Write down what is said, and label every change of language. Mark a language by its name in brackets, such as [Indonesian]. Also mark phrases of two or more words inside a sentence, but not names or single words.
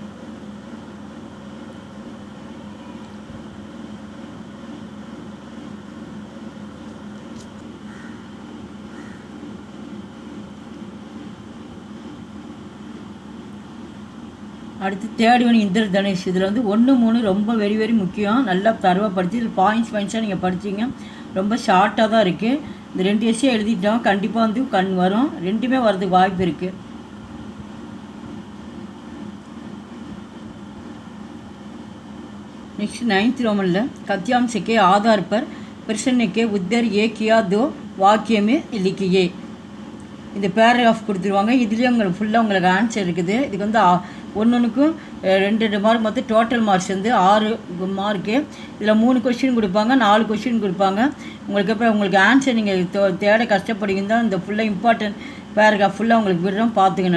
[Tamil] அடுத்து [English] third one [Tamil] இந்திர தனுஷ். இதில் 1 3 ரொம்ப [English] very very [Tamil] முக்கியம். நல்லா தரவாக படித்து இதில் பாயிண்ட்ஸாக நீங்கள் படிச்சிங்க. ரொம்ப ஷார்ட்டாக தான் இருக்குது. இந்த 2 எஸ்ஸே எழுதிட்டோம், கண்டிப்பாக கண் வரும். 2மே வரதுக்கு வாய்ப்பு இருக்குது. [Hindi] नेक्स्ट 9th रोमन कथ्यांश के आधार पर प्रश्न के उत्तर एक या दो वाक्य में लिखिए. [Tamil] இந்த பேராகிராஃப் கொடுத்துருவாங்க. இதுலேயே உங்களுக்கு ஃபுல்லாக உங்களுக்கு ஆன்சர் இருக்குது. இதுக்கு ஒன்றுக்கும் 2 மார்க், மொத்தம் [English] total marks [Tamil] 6 மார்க்கு. இதில் 3 கொஸ்டின் கொடுப்பாங்க, 4 கொஸ்டின் கொடுப்பாங்க. உங்களுக்கு அப்புறம் உங்களுக்கு ஆன்சர் நீங்கள் தேட கஷ்டப்படுவீங்க தான் இந்த ஃபுல்லாக [English] important paragraph [Tamil] ஃபுல்லாக உங்களுக்கு விடுறோம், பார்த்துங்க.